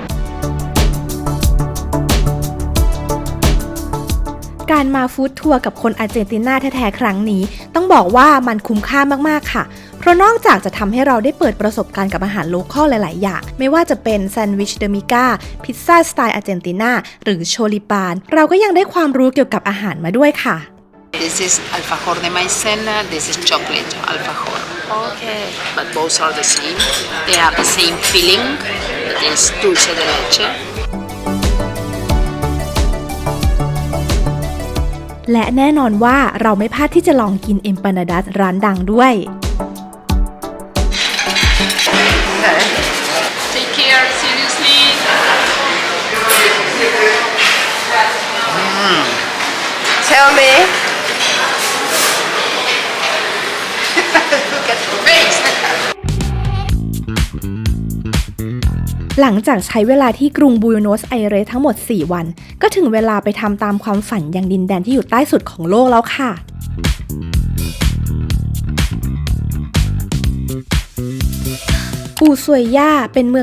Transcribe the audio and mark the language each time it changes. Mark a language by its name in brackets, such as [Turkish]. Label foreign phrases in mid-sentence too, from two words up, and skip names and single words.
[Thai] การมาฟู้ดทัวร์กับคนอาร์เจนตินาแท้ๆครั้งนี้ต้องบอกว่ามันคุ้มค่ามากๆค่ะเพราะนอกจากจะทำให้เราได้เปิดประสบการณ์กับอาหารโลคอลหลายๆอย่างไม่ว่าจะเป็นแซนด์วิชเดมิก้าพิซซ่าสไตล์อาร์เจนตินาหรือโชลิปานเราก็ยังได้ความรู้เกี่ยวกับอาหารมาด้วยค่ะ [English] This is [Spanish] alfajor de maicena, [English] this is chocolate alfajor. Okay. But both are the same. They have the same filling, that is [Spanish] dulce de leche. [Thai] และแน่นอนว่าเราไม่พลาดที่จะลองกินเอ็มปานาดัสร้านดังด้วย [English] Take care, seriously. Tell me Look at your face. [Thai] หลังจากใช้เวลาที่กรุงบูโนสไอเรสทั้งหมด 4 วัน ก็ถึงเวลาไปทำตามความฝันยังดินแดนที่อยู่ใต้สุดของโลกแล้วค่ะ อูซวยย่าเป็นเมือง